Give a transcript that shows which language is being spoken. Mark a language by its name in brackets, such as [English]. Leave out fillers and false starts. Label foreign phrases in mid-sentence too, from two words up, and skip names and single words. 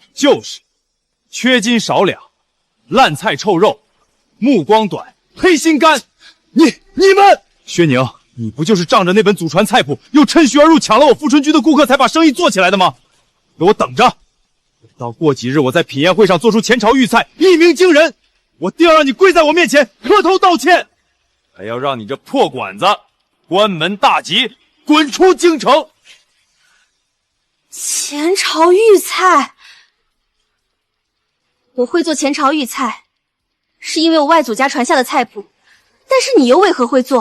[Chinese] 就是。缺斤少兩，爛菜臭肉，目光短，黑心肝。你們，薛寧，你不就是仗着那本祖傳菜譜，又趁虛而入搶了我富春居的顧客，才把生意做起來的嗎？給我等着，等到過幾日我在品宴會上做出前朝御菜，一鳴驚人，我定要讓你跪在我面前磕頭道歉，還要讓你這破館子關門大吉，滾出京城。前朝御菜。我會做前朝御菜，是因為我外祖家傳下的菜譜，但是你又為何會做？